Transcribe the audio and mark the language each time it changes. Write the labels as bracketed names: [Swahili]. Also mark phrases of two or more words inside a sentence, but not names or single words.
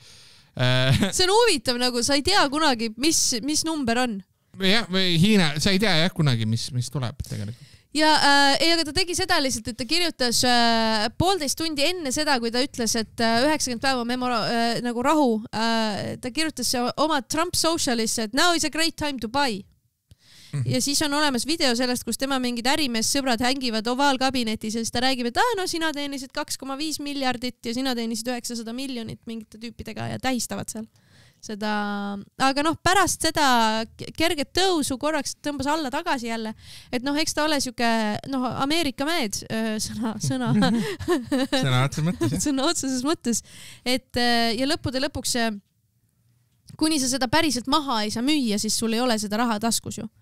[Estonian] See on huvitav, nagu sa ei tea kunagi, mis number on. Jah, või Hiina, sa ei tea jah kunagi, mis tuleb tegelikult. Ja aga ta tegi seda lihtsalt, et ta kirjutas 1,5 tundi enne seda, kui ta ütles, et 90 päeva nagu rahu, ta kirjutas oma Trump Socialis, et [English] now is a great time to buy. [Estonian] Ja siis on olemas video sellest, kus tema mingid ärimees sõbrad hängivad ovaalkabinetis ja siis ta räägib, et no sina teenisid 2,5 miljardit ja sina teenisid 900 miljonit mingite tüüpidega ja tähistavad seal seda. Aga pärast seda kerget tõusu korraks tõmbas alla tagasi jälle, et eks ta ole siuke Ameerika mehed sõna otseses mõttes, et ja lõppude lõpuks kuni sa seda päriselt maha ei saa müüa, siis sul ei ole seda raha taskus ju.